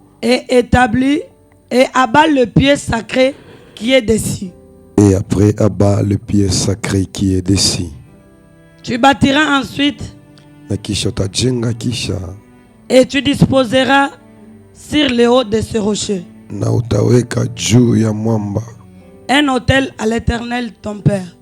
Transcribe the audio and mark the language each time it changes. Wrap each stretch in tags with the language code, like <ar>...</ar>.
<fr>et établis et abat le pied sacré qui est dessus. et après abat le pied sacré qui est dessus. Tu bâtiras ensuite</fr> <sw>Na kisha utajenga, kisha</sw> <fr>et tu disposeras sur le haut de ce rocher</fr> <sw>na utaweka juu ya mwamba</sw> <fr>un autel à l'Éternel ton père.</fr>